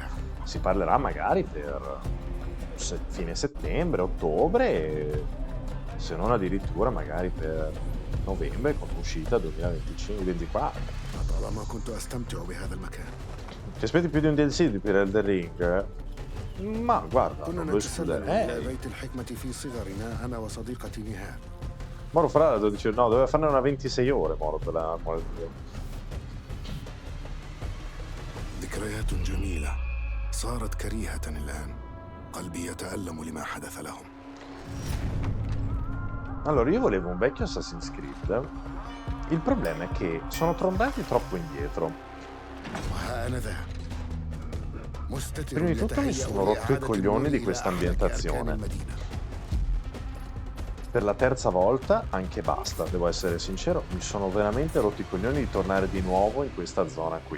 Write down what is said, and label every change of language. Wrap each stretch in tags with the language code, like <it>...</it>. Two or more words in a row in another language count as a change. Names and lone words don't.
<it>Si parlerà magari per fine settembre, ottobre, se non addirittura magari per novembre con uscita 2025-2024. Ti aspetti più di un DLC per Elden Ring? Ma guarda, non lo escluderei. Moro farà la 12 ore, no, doveva farne una 26 ore Moro per la Armored Core.</it> <ar>ذكريات جميلة صارت كريهة الآن قلبي يتألم لما حدث لهم.</ar> <it>Allora, io volevo un vecchio Assassin's Creed. Il problema è che sono tornati troppo indietro. Prima di tutto mi sono rotto i coglioni di questa ambientazione. Per la terza volta anche basta, devo essere sincero, mi sono veramente rotti i coglioni di tornare di nuovo in questa zona qui.</it>